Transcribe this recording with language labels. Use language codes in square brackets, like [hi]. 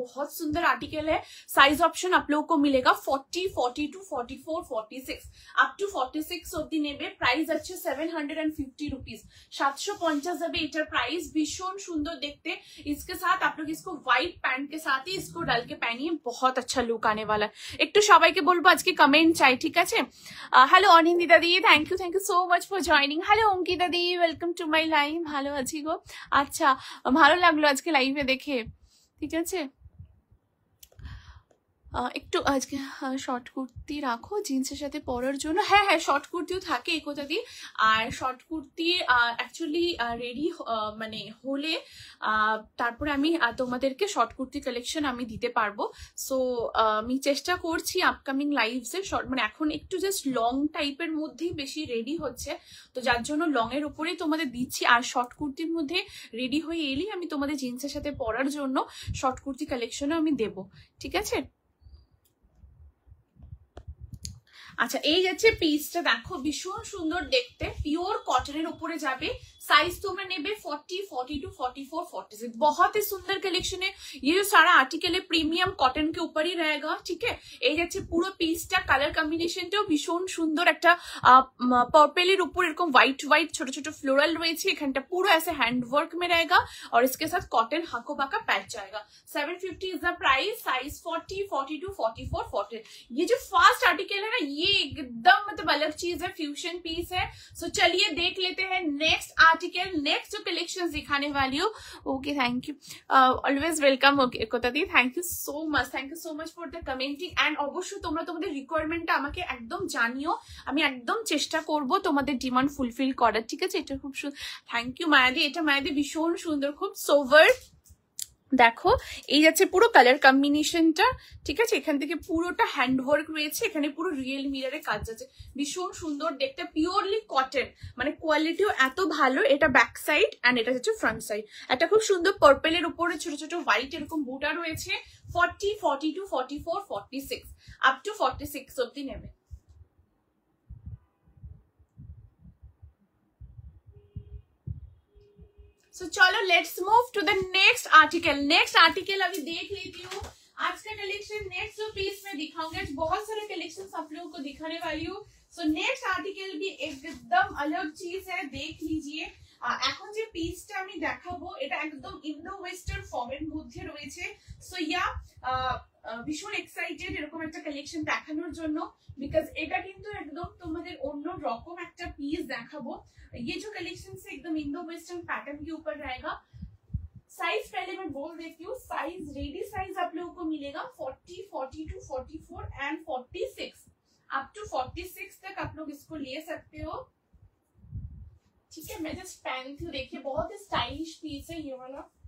[hi] बहुत सुंदर आर्टिकल है। साइज ऑप्शन आप लोगों को मिलेगा 40, 42, 44, 46 अप टू 46 [bn] অবধি নেবে। প্রাইস আছে 750 रुपीज। 750 যাবে এটার প্রাইস। ভীষণ সুন্দর দেখতে। [hi] इसके साथ आप लोग इसको व्हाइट पैंट के साथ ही इसको डाल के पहनिए, बहुत अच्छा लुक आने वाला है। [bn] একটু সবাইকে বলবো আজকে কমেন্ট চাই, ঠিক আছে? Hello Anindita the, thank you so much for joining. Hello Ankita the, welcome to my live. ভালো আছি গো। আচ্ছা, ভালো লাগলো আজকে লাইভে দেখে, ঠিক আছে? একটু আজকে শর্ট কুর্তি রাখো জিন্সের সাথে পরার জন্য। হ্যাঁ হ্যাঁ, শর্ট কুর্তিও থাকে এই কথা দিয়ে। আর শর্ট কুর্তি অ্যাকচুয়ালি রেডি মানে হলে তারপরে আমি তোমাদেরকে শর্ট কুর্তি কালেকশন আমি দিতে পারবো। সো আমি চেষ্টা করছি আপকামিং লাইভসে শর্ট, মানে এখন একটু জাস্ট লং টাইপের মধ্যেই বেশি রেডি হচ্ছে, তো যার জন্য লং এর উপরেই তোমাদের দিচ্ছি। আর শর্ট কুর্তির মধ্যে রেডি হয়ে এলেই আমি তোমাদের জিন্সের সাথে পরার জন্য শর্ট কুর্তি কালেকশনও আমি দেবো, ঠিক আছে? আচ্ছা, এই যাচ্ছে পিসটা, দেখো ভীষণ সুন্দর দেখতে, পিওর কটনের উপরে যাবে। साइज তোমরা নেবে 40, 42, 44, 46। [hi] बहुत ही सुंदर कलेक्शन है। ये जो सारा आर्टिकल है प्रीमियम कॉटन के ऊपर ही रहेगा, ठीक है? [bn] এই যাচ্ছে পুরো পিসটা। কালার কম্বিনেশনটাও ভীষণ সুন্দর, একটা [hi] पर्पल ऊपर [bn] এরকম [hi] व्हाइट व्हाइट छोटे छोटे फ्लोरल [bn] রয়েছে। এখানটা পুরো [hi] ऐसे हैंड वर्क में रहेगा और इसके साथ कॉटन हाको बाका पैच जाएगा। 750 इज द प्राइस। साइज 40, 42, 44, 40। ये जो फास्ट आर्टिकल है ना, ये एकदम मतलब अलग चीज है, फ्यूजन पीस है। सो चलिए देख लेते हैं नेक्स्ट आर्टिकल, नेक्स्ट जो कलेक्शंस दिखाने वाली हूँ। [en] Okay, thank you, always welcome. Okay কোথা দিয়ে, thank you so much for the commenting. [bn] And অবশ্যই তোমরা তোমাদের রিকোয়ারমেন্টটা আমাকে একদম জানিও, আমি একদম চেষ্টা করব তোমাদের ডিমান্ড ফুলফিল করার, ঠিক আছে? এটা খুব সুন্দর, থ্যাংক ইউ মায়াদি। এটা মায়াদি ভীষণ সুন্দর, খুব সোভার। দেখো এই যাচ্ছে পুরো কালার কম্বিনেশনটা, ঠিক আছে? এখান থেকে পুরোটা হ্যান্ডওয়ার্ক রয়েছে, এখানে পুরো রিয়েল মিররের কাজ আছে, ভীষণ সুন্দর দেখতে, পিওরলি কটন, মানে কোয়ালিটিও এত ভালো। এটা ব্যাক সাইড এন্ড এটা হচ্ছে ফ্রন্ট সাইড। একটা খুব সুন্দর পার্পলের উপরে ছোট ছোট হোয়াইট এরকম বুটা রয়েছে। 40, 42, 44, 46 আপ টু 46 অবধি নেবে। [hi] सो चलो let's move to the next article. Next article अभी देख लेती हूँ। आज का कलेक्शन नेक्स्ट जो पीस में दिखाऊंगी, आज बहुत सारे कलेक्शन आप लोगों को दिखाने वाली हूँ। सो नेक्स्ट आर्टिकल भी एकदम अलग चीज है, देख लीजिए। [bn] এখন যে পিসটা আমি দেখাবো এটা একদম ইন্দো ওয়েস্টার্ন ফর্মের মধ্যে রয়েছে। সো ইয়া ভীষণ এক্সাইটেড এরকম একটা কালেকশন দেখানোর জন্য, বিকজ এটা কিন্তু একদম তোমাদের অন্য রকম একটা পিস দেখাবো। [hi] ये जो कलेक्शन से एकदम इंडो वेस्टर्न पैटर्न के ऊपर रहेगा। साइज पहले मैं बोल देती हूँ, साइज रेडी साइज आप लोगों को मिलेगा 40, 42, 44 एंड 46 अप टू 46 तक आप लोग इसको ले सकते हो, ठीक है? मैं जस्ट पहनती हूँ, देखिए बहुत ही स्टाइलिश पीस है ये वाला।